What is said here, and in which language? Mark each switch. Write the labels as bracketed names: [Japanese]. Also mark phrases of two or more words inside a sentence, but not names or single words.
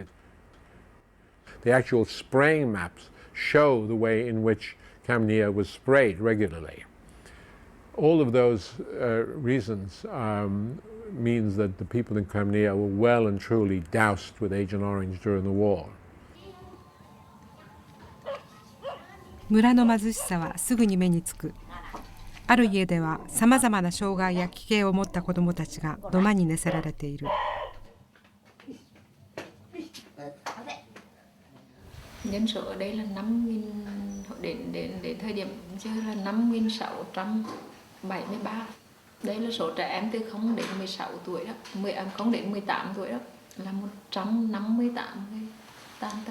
[English] The actual spraying maps show the way in which Cam Nia was sprayed regularly. All of those reasons means that the people in Cam Nia were well and truly doused with Agent Orange during the war. [Japanese] 村の貧しさはすぐに目につく。ある家ではさまざまな障害や奇形を持った子どもたちが土間に寝せられている。 [Vietnamese] Nhân số ở đây là 5.000, đến thời điểm giờ là 5.673. Đây là số trẻ em từ 0 đến 16 tuổi đó, 0 đến 18 tuổi đó, là 158 người tàn tật.